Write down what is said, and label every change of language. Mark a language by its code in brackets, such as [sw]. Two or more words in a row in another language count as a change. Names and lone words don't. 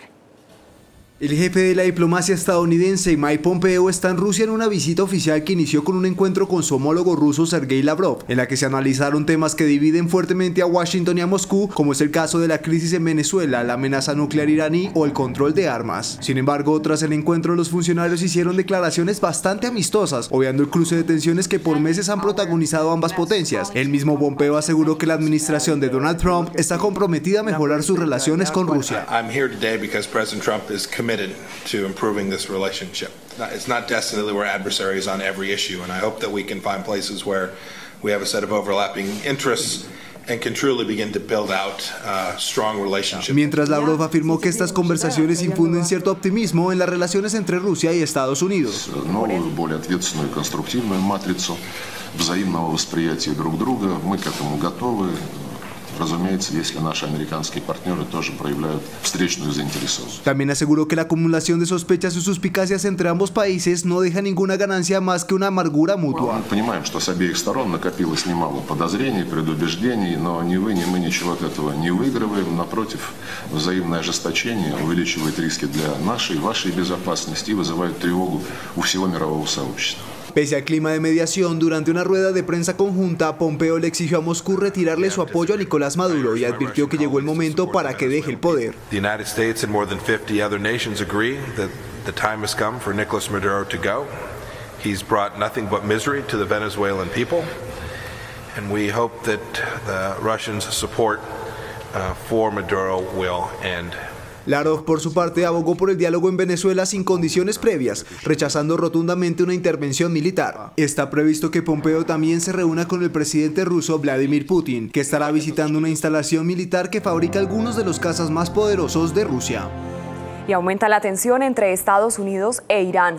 [es] El jefe de la diplomacia estadounidense, Mike Pompeo, está en Rusia en una visita oficial que inició con un encuentro con su homólogo ruso Sergei Lavrov, en la que se analizaron temas que dividen fuertemente a Washington y a Moscú, como es el caso de la crisis en Venezuela, la amenaza nuclear iraní o el control de armas. Sin embargo, tras el encuentro, los funcionarios hicieron declaraciones bastante amistosas, obviando el cruce de tensiones que por meses han protagonizado ambas potencias. El mismo Pompeo aseguró que la administración de Donald Trump está comprometida a mejorar sus relaciones con Rusia. [en] Committed to improving this relationship. It's not destined that we're adversaries on every issue, and I hope that we can find places where we have a set of overlapping interests and can truly begin to build out strong relationships. [es] Mientras Lavrov afirmó que estas conversaciones infunden cierto optimismo en las relaciones entre Rusia y Estados Unidos. [ru] Новую, более ответственную и конструктивную матрицу взаимного восприятия друг друга. Мы к этому готовы. Разумеется, если наши американские партнеры тоже проявляют встречную заинтересованность. [es] También aseguró que la acumulación de sospechas y suspicacias entre ambos países no deja ninguna ganancia más que una amargura mutua. [ru] Мы понимаем, что с обеих сторон накопилось немало подозрений, предубеждений, но ни вы, ни мы ничего от этого не выигрываем. Напротив, взаимное ожесточение увеличивает риски для нашей и вашей безопасности и вызывает тревогу у всего мирового сообщества. [es] Pese al clima de mediación, durante una rueda de prensa conjunta, Pompeo le exigió a Moscú retirarle su apoyo a Nicolás Maduro y advirtió que llegó el momento para que deje el poder. [en] The United States and more than 50 other nations agree that the time has come for Nicolás Maduro to go. He's brought nothing but misery to the Venezuelan people, and we hope that the Russians' support for Maduro will end. [es] Lavrov, por su parte, abogó por el diálogo en Venezuela sin condiciones previas, rechazando rotundamente una intervención militar. Está previsto que Pompeo también se reúna con el presidente ruso Vladimir Putin, que estará visitando una instalación militar que fabrica algunos de los cazas más poderosos de Rusia. Y aumenta la tensión entre Estados Unidos e Irán.